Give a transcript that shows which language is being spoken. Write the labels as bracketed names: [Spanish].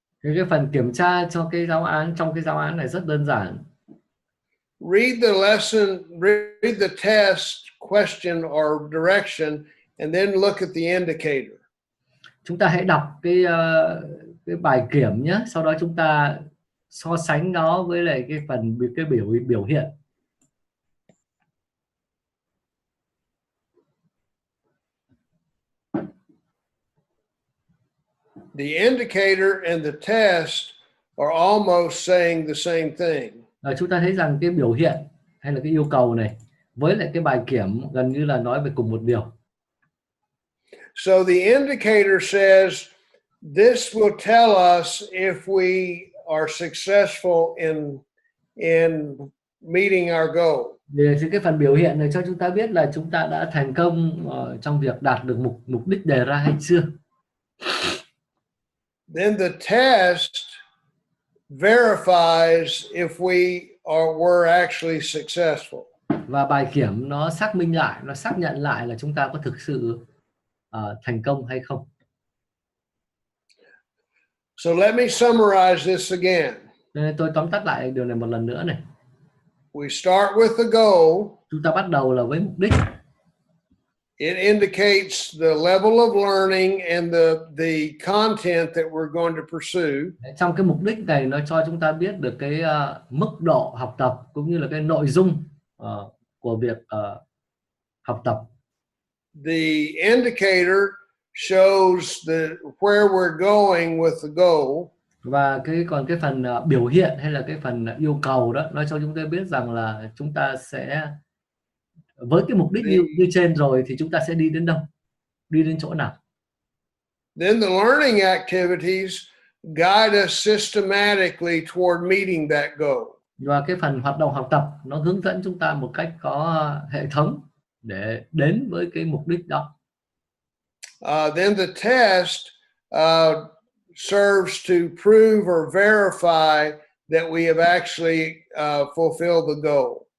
[Vietnamese] Thì cái phần kiểm tra cho cái giáo án, trong cái giáo án này rất đơn giản. [English] Read the lesson, read the test question or direction, and then look at the indicator. [Vietnamese] Chúng ta hãy đọc cái bài kiểm nhé, sau đó chúng ta so sánh nó với lại cái phần cái biểu hiện. [English] The indicator and the test are almost saying the same thing. [Vietnamese] Chúng ta thấy rằng cái biểu hiện hay là cái yêu cầu này với lại cái bài kiểm gần như là nói về cùng một điều. [English] So the indicator says this will tell us if we are successful in meeting our goal. [Vietnamese] Thì cái phần biểu hiện này cho chúng ta biết là chúng ta đã thành công trong việc đạt được mục đích đề ra hay chưa. [English] Then the test verifies if we were actually successful. [Vietnamese] Và bài kiểm nó xác minh lại, nó xác nhận lại là chúng ta có thực sự thành công hay không. [English] So let me summarize this again. [Vietnamese] Nên tôi tóm tắt lại điều này một lần nữa này. [English] We start with the goal. [Vietnamese] Chúng ta bắt đầu là với mục đích. [English] It indicates the level of learning and the content that we're going to pursue. [Vietnamese] Trong cái mục đích này nó cho chúng ta biết được cái mức độ học tập cũng như là cái nội dung của việc học tập. [English] The indicator shows where we're going with the goal. [Vietnamese] Và còn cái phần biểu hiện hay là cái phần yêu cầu đó nó cho chúng ta biết rằng là chúng ta sẽ với cái mục đích như trên rồi thì chúng ta sẽ đi đến đâu, đi đến chỗ nào. [English] Then the learning activities guide us systematically toward meeting that goal. [Vietnamese] Và cái phần hoạt động học tập nó hướng dẫn chúng ta một cách có hệ thống để đến với cái mục đích đó. [English] Then the test serves to prove or verify that we have actually fulfilled the goal.